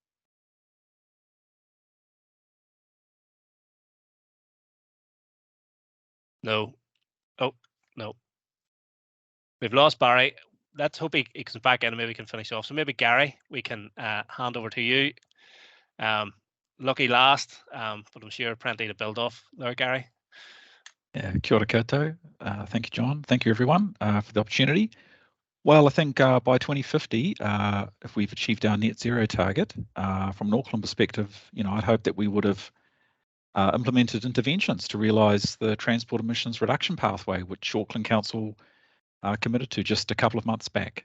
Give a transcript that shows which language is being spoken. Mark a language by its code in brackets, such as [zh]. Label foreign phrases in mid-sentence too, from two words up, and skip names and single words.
[en] No. Oh, no. We've lost Barry. Let's hope he comes back in and maybe we can finish off. So maybe Gary, we can hand over to you. Lucky last, but I'm sure plenty to build off there, Gary. Yeah, [mi] kia ora koutou. [en] Thank you, John. Thank you, everyone, for the opportunity. Well, I think by 2050, if we've achieved our net zero target, from an Auckland perspective, I'd hope that we would have implemented interventions to realise the transport emissions reduction pathway, which Auckland Council committed to just a couple of months back.